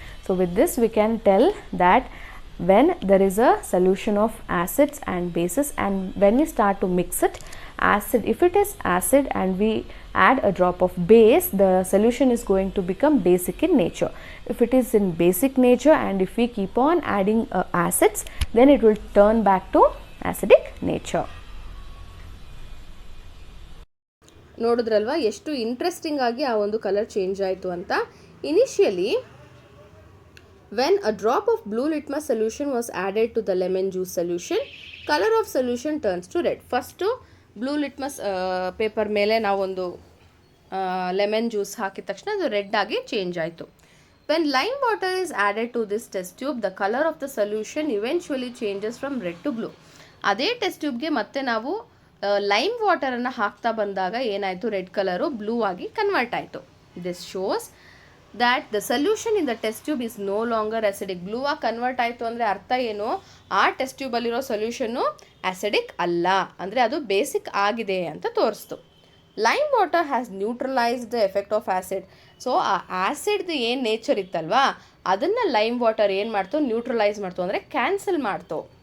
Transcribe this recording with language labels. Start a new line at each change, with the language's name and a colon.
English: So with this we can tell that when there is a solution of acids and bases, and when we start to mix it, acid, if it is acid and we add a drop of base, the solution is going to become basic in nature. If it is in basic nature and if we keep on adding acids, then it will turn back to acidic nature.
Kannada: ನೋಡಿದ್ರಲ್ವಾ ಎಷ್ಟು interesting ಆಗಿ ಆ ಒಂದು colour change ಆಯಿತು ಅಂತ.
English: Initially when a drop of blue litmus solution was added to the lemon juice solution, color of solution turns to red.
Kannada: First blue litmus paper ಮೇಲೆ ನಾವೊಂದು lemon juice ಹಾಕಿದ ತಕ್ಷಣ ಅದು ರೆಡ್ ಆಗಿ ಚೇಂಜ್ ಆಯಿತು.
English: When lime water is added to this test tube, the colour of the solution eventually changes from red to blue.
Kannada: ಅದೇ test ಟ್ಯೂಬ್ಗೆ ಮತ್ತೆ ನಾವು ಲೈಮ್ ವಾಟರನ್ನು ಹಾಕ್ತಾ ಬಂದಾಗ ಏನಾಯಿತು, ರೆಡ್ ಕಲರು ಬ್ಲೂ ಆಗಿ ಕನ್ವರ್ಟ್ ಆಯಿತು.
English: This shows that the solution in the test tube is no longer acidic.
Kannada: Blue ಆಗಿ convert ಆಯಿತು ಅಂದರೆ ಅರ್ಥ ಏನು, ಆ ಟೆಸ್ಟ್ ಟ್ಯೂಬಲ್ಲಿರೋ ಸೊಲ್ಯೂಷನ್ನು ಆ್ಯಸಿಡಿಕ್ ಅಲ್ಲ, ಅಂದರೆ ಅದು ಬೇಸಿಕ್ ಆಗಿದೆ ಅಂತ ತೋರಿಸ್ತು.
English: Lime water has neutralised the effect of acid.
Kannada: So ಆ ಆ್ಯಸಿಡ್ದು ಏನು ನೇಚರ್ ಇತ್ತಲ್ವಾ ಅದನ್ನು ಲೈಮ್ ವಾಟರ್ ಏನು ಮಾಡ್ತು, ನ್ಯೂಟ್ರಲೈಸ್ ಮಾಡ್ತು, ಅಂದರೆ ಕ್ಯಾನ್ಸಲ್ ಮಾಡ್ತು.